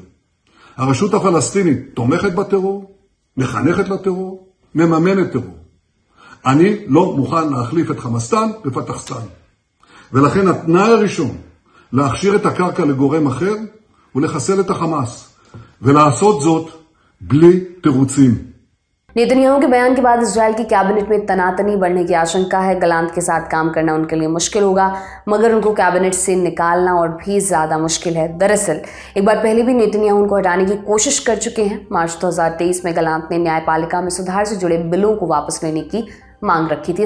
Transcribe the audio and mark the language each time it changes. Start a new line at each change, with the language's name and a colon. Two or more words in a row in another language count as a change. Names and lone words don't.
Hebrew: הרשות הפלסטינית תומכת בטרור, מחנכת לטרור, מממנת טרור. אני לא מוכן להחליף את חמאסטן בפתחסטן. ולכן התנאי הראשון להכשיר את הקרקע לגורם אחר הוא לחסל את החמאס, ולעשות זאת בלי תירוצים.
Hindi: नेतन्याहू के बयान के बाद इजराइल की कैबिनेट में तनातनी बढ़ने की आशंका है। गलांत के साथ काम करना उनके लिए मुश्किल होगा, मगर उनको कैबिनेट से निकालना और भी ज़्यादा मुश्किल है। दरअसल एक बार पहले भी नेतन्याहू उनको हटाने की कोशिश कर चुके हैं। मार्च 2023 में गलांत ने न्यायपालिका में सुधार से जुड़े बिलों को वापस लेने की मांग रखी थी।